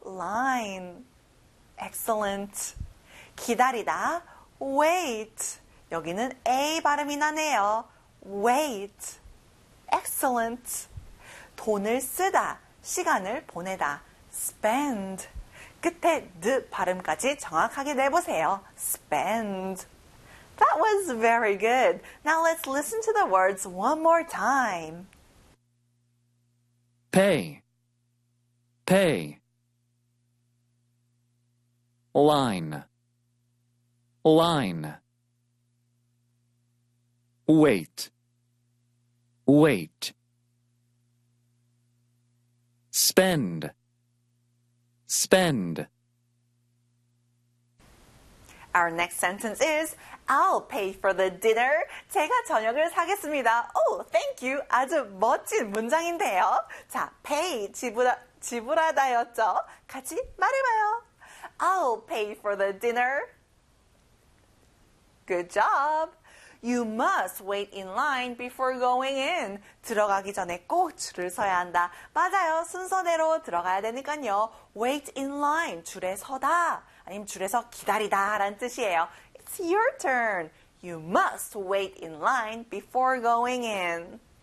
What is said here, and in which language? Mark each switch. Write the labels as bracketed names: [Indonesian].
[English] Line. Excellent. 기다리다, wait. [Korean] 여기는 A 발음이 나네요. [English] Wait. Excellent. [Korean] 돈을 쓰다, 시간을 보내다, [English] spend. [Korean] 끝에 d 발음까지 정확하게 내보세요. [English] Spend. That was very good. Now let's listen to the words one more time. Pay. Pay. Line. Line. Wait. Wait. Spend. Spend. Our next sentence is, I'll pay for the dinner. [Korean] 제가 저녁을 사겠습니다. [English] Oh, thank you. [Korean] 아주 멋진 문장인데요. 자, pay, 지불하다였죠? 같이 말해봐요. [English] I'll pay for the dinner. Good job. You must wait in line before going in. [Korean] 들어가기 전에 꼭 줄을 서야 한다. 맞아요. 순서대로 들어가야 되니까요. [English] Wait in line. [Korean] 줄에 서다. 아니면 줄에서 기다리다 라는 뜻이에요. [English] It's your turn. You must wait in line before going in.